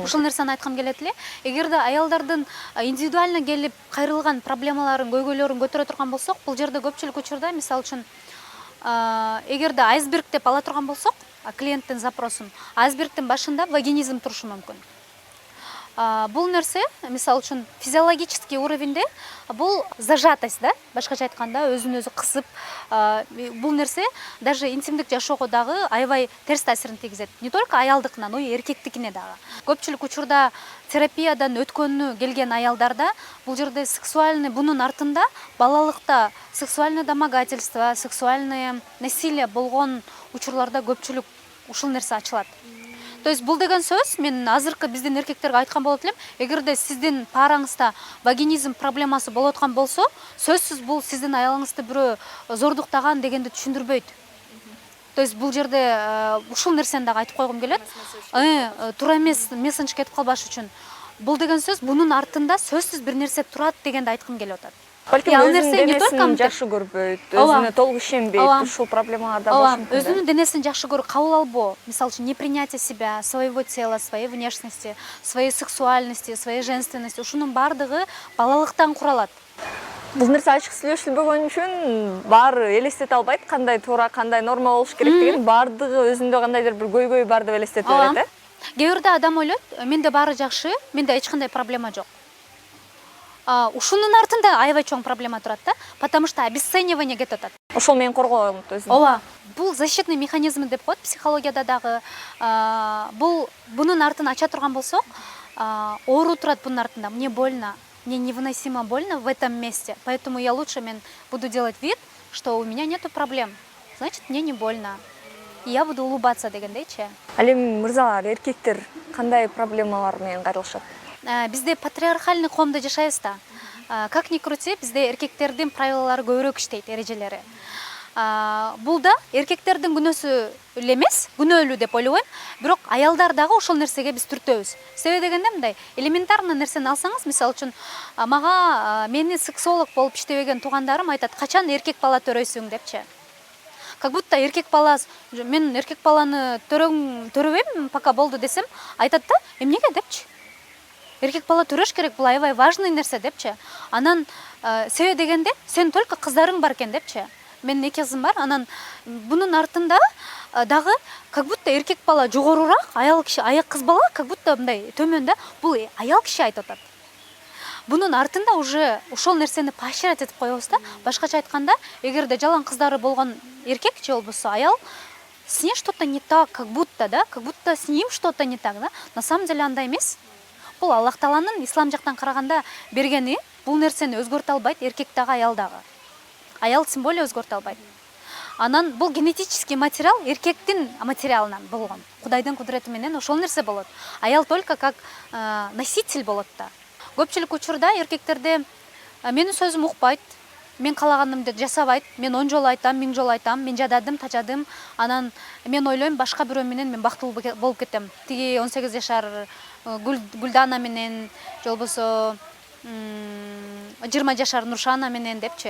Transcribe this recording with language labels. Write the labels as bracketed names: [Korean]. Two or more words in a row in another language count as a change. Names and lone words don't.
[Kyrgyz] Ушул нерсени айткым келет эле. Эгерде аялдардын индивидуально келип кайрылган проблемаларын, көйгөйлөрүн көтөрө турган болсок, бул жерде көпчүлүк учурда, мисалы үчүн, эгерде айсберг деп ала турган болсок, клиенттин запросун, айсбергдин башында вагинизм турушу мүмкүн. Бул нерсе, мисалы үчүн, [Russian] физиологический уровеньде [Kyrgyz] бул зажатость, да, башкача айтканда, өзүн өзү кысып, бул нерсе даже интимдик жашоого дагы аябай терс таасирин тийгизет. [Russian] Не только [Kyrgyz] аялдыкына, [Russian] но и [Kyrgyz] эркектикине дагы. Көпчүлүк учурда терапиядан өткөнү келген аялдарда бул жерде сексуальный, бунун артында балалыкта [Russian] сексуальное домогательство, сексуальное насилие [Kyrgyz] болгон учурларда көпчүлүк ушул нерсе ачылат. [Russian] То есть [Kyrgyz] бул деген сөз мен азыркы биздин эркектерге айткан болот элем, эгерде сиздин параңызда вагинизм проблемасы болуп аткан болсо, сөзсүз бул сиздин аялыңызды бирөө зордуктаган дегенди түшүндүрбөйт. [Russian] То есть [Kyrgyz] бул жерде ушул нерсени дагы айтып койгум келет. Туура эмес месседж кетип калбаш үчүн. Бул деген сөз бунун артында сөзсүз бир нерсе турат дегенди айткым келип атат. Балким өзүнүн денесин жакшы көрбөйт, өзүнө толук ишенбейт, ушул проблемалар да болушу мүмкүн. Өзүнүн денесин жакшы көрүп кабыл албоо, мисалы үчүн [Russian] непринятие себя, своего тела, своей внешности, своей сексуальности, своей женственности, [Kyrgyz] ушунун баардыгы балалыктан куралат. Бул нерсе ачык сүйлөшүлбөгөн үчүн баары элестете албайт, кандай туура, кандай норма болуш керек деген, баардыгы өзүндө кандайдыр бир көйгөй бар деп элестете берет, Кээ бирде адам ойлойт, менде баары жакшы, менде эч кандай проблема жок. Ушунун артында аябай чоң проблема турат да, [Russian] потому что обесценивание [Kyrgyz] кетип атат. Ошол менен коргоот өзүн. Ооба. Бул [Russian] защитный механизм [Kyrgyz] деп коет психологияда дагы. Бунун артын ача турган болсок, оору турат бунун артында. [Russian] Мне больно, мне невыносимо больно в этом месте, поэтому я лучше буду делать вид, что у меня нету проблем. Значит, мне не больно. И я буду улыбаться дегендейчи. [Kyrgyz] Ал эми мырзалар, эркектер кандай проблемалар менен кайрылышат? Бизде патриархальный коомдо жашайбыз да. [Russian] Как ни крути, [Kyrgyz] бизде эркектердин правилалары көбүрөөк иштейт, эрежелери. Бул да эркектердин күнөөсү эле эмес, күнөөлүү деп ойлойм. Бирок аялдар дагы ошол нерсеге биз түртөбүз. Себеби дегенде мындай, элементарный нерсени алсаңыз, мисалы үчүн, мага мени сексолог болуп иштебеген туугандарым айтат, качан эркек бала төрөйсүң депчи. [Russian] Как будто [Kyrgyz] эркек бала, мен эркек баланы төрөбөйм, пока болду десем, айтат да, эмнеге депчи. Эркек бала төрөш керек, бул аябай важный нерсе депчи. Анан себеби дегенде, сен только кыздарың бар экен депчи. Менин 2 кызым бар, анан бунун артында дагы [Russian] как будто [Kyrgyz] эркек бала жогорурак, аял киши, кыз бала [Russian] как будто [Kyrgyz] мындай төмөн да, бул аял киши айтып атат. Бунун артында уже ошол нерсени поощрять этип коебуз да. Башкача айтканда, эгерде жалаң кыздары болгон эркек же болбосо аял, [Russian] с ней что-то не так, как будто с ним что-то не так, да. На самом деле [Kyrgyz] андай эмес. Бул Аллах Тааланын ислам жактан караганда бергени, бул нерсени өзгөртө албайт эркек дагы, аял дагы. Аял [Russian] тем более [Kyrgyz] өзгөртө албайт. Анан бул генетический материал эркектин материалынан болгон. Кудайдын кудурети менен ошол нерсе болот. Аял [Russian] только как носитель [Kyrgyz] болот да. Көпчүлүк учурда эркектерде менин сөзүм укпайт, мен каалаганымды жасабайт, мен 10 жолу айтам, 1000 жолу айтам, мен жададым, тажадым, анан мен ойлойм башка бирөө менен мен бактылуу болуп кетем. Тиги 18 жашар Гүлдана менен, же болбосо 20 жашар Нуршана менен депчи.